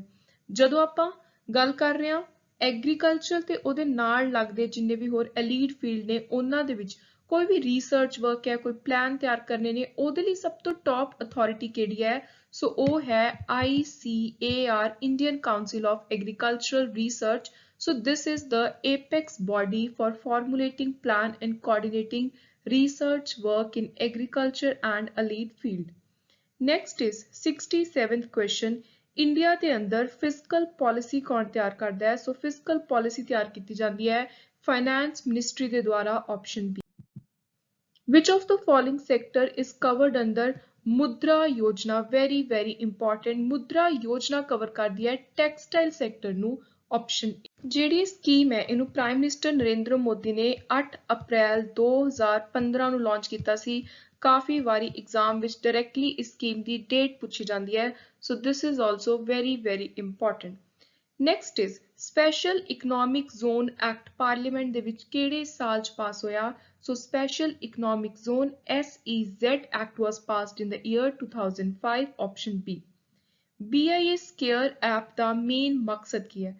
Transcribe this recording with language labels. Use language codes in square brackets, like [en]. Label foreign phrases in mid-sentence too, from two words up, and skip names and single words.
[pa] ਜਦੋਂ ਆਪਾਂ ਗੱਲ ਕਰ ਰਹੇ ਹਾਂ ਐਗਰੀਕਲਚਰ ਤੇ ਉਹਦੇ ਨਾਲ ਲੱਗਦੇ ਜਿੰਨੇ ਵੀ ਹੋਰ [en] allied field [pa] ਨੇ ਉਹਨਾਂ ਦੇ ਵਿੱਚ ਕੋਈ ਵੀ [en] research work [pa] ਹੈ, ਕੋਈ ਪਲਾਨ ਤਿਆਰ ਕਰਨੇ ਨੇ, ਉਹਦੇ ਲਈ ਸਭ ਤੋਂ [en] top authority [pa] ਕਿਹੜੀ ਹੈ। ਸੋ ਉਹ ਹੈ ICAR ਇੰਡੀਅਨ ਕਾਉਂਸਿਲ ਆਫ ਐਗਰੀਕਲਚਰਲ ਰਿਸਰਚ। [en] So this is the apex body for formulating plan and coordinating research work in agriculture and allied field. Next is 67th question, [pa] ਇੰਡੀਆ ਦੇ ਅੰਦਰ [en] fiscal policy [pa] ਕੌਣ ਤਿਆਰ ਕਰਦਾ ਹੈ। ਸੋ [en] fiscal policy [pa] ਤਿਆਰ ਕੀਤੀ ਜਾਂਦੀ ਹੈ [en] finance ministry [pa] ਦੇ ਦੁਆਰਾ। [en] option B. Which of the following sector is covered under ਮੁਦਰਾ ਯੋਜਨਾ। very important, [pa] ਮੁਦਰਾ ਯੋਜਨਾ ਕਵਰ ਕਰਦੀ ਹੈ [en] textile sector [pa] ਨੂੰ। ਆਪਸ਼ਨ ਜਿਹੜੀ ਸਕੀਮ ਹੈ ਇਹਨੂੰ [en] prime minister [pa] ਨਰਿੰਦਰ ਮੋਦੀ ਨੇ 8 ਅਪ੍ਰੈਲ 2015 ਨੂੰ ਲਾਂਚ ਕੀਤਾ ਸੀ। ਕਾਫੀ ਵਾਰੀ ਐਗਜ਼ਾਮ ਵਿੱਚ ਡਾਇਰੈਕਟਲੀ ਇਸ ਸਕੀਮ ਦੀ ਡੇਟ ਪੁੱਛੀ ਜਾਂਦੀ ਹੈ। [en] so this is also very important। next is special economic zone act [pa] ਪਾਰਲੀਮੈਂਟ ਦੇ ਵਿੱਚ ਕਿਹੜੇ ਸਾਲ 'ਚ ਪਾਸ ਹੋਇਆ। [en] so special economic zone SEZ act was passed in the year 2005. option B. [pa] BIS ਕੇਅਰ ਐਪ ਦਾ ਮੇਨ ਮਕਸਦ ਕੀ ਹੈ।